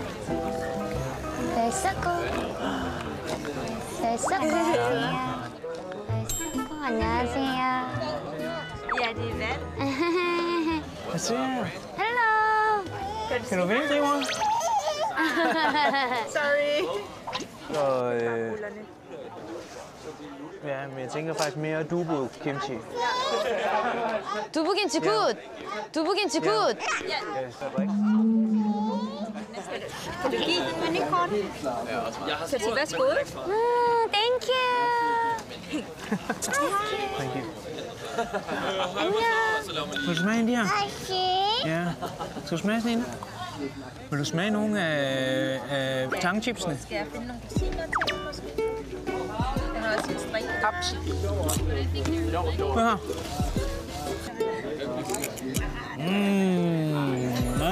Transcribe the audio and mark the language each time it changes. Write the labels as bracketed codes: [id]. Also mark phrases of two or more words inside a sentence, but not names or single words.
[ko] 안녕하세요. [da] Ja, det er vand. Hvad siger jeg? Hello. Kan du vente, mor? Sorry. Og, ja, men jeg tænker faktisk mere [ko] 두부김치. 두부김치 굿. 두부김치 굿. [da] Ja, så er det rigtigt. Kan du give den menukort? Så sig værsgo. [en] Thank you. Thank you. [da] Vil du smage en af de her? Ja. Skal du smage sådan en? Vil du smage nogle af tangchipsene? Skal jeg finde nogle kusiner til dem måske? Jeg har også en strik. Haps. Hør her. Ja.